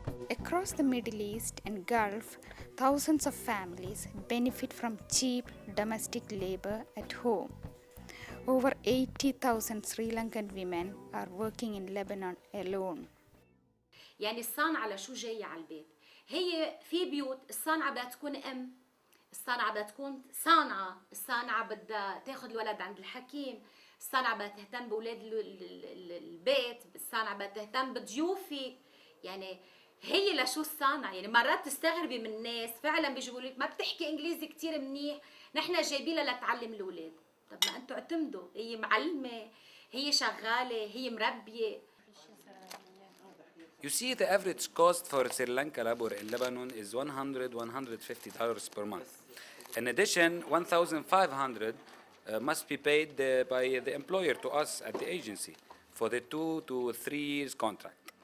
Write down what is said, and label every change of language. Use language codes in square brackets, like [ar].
[en] Across the Middle East and Gulf, thousands of families benefit from cheap domestic labor at home. Over 80,000 Sri Lankan women are working in Lebanon alone. [ar] يعني الصانعة لشو جاية على البيت؟ هي في بيوت الصانعة بدها تكون أم، الصانعة بدها تكون صانعة، الصانعة بدها تاخذ الولد عند الحكيم، الصانعة بدها تهتم بأولاد البيت، الصانعة بدها تهتم بضيوفك، يعني هي لشو الصانعة؟ يعني مرات تستغربي من الناس فعلا بيجوا لك ما بتحكي انجليزي كتير منيح، نحن جايبينها لتعلم الاولاد. طب ما انتوا اعتمدوا، هي معلمة، هي شغالة، هي مربية. [en] You see, the average cost for Sri Lanka labor in Lebanon is $150 per month. In addition, $1,500 must be paid by the employer to us at the agency for the 2 to 3 years contract.